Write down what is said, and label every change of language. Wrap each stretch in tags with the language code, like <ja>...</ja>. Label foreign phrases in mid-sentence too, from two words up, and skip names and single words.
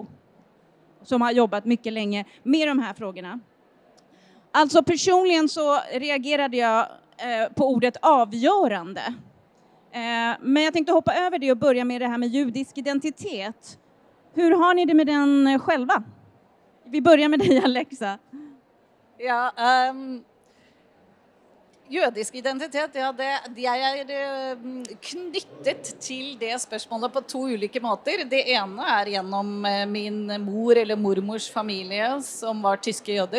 <sv>Som har jobbat mycket länge med de här frågorna. Alltså personligen så reagerade jag på ordet avgörande. Men jag tänkte hoppa över det och börja med det här med judisk identitet. Hur har ni det med den själva? Vi börjar med dig, Alexa.</sv> <no>Ja, jødisk identitet, ja, de er knyttet til det spørsmålet på 2 ulike måter. Det ene er gjennom min mor eller mormors familie som var tyske jøder.</no>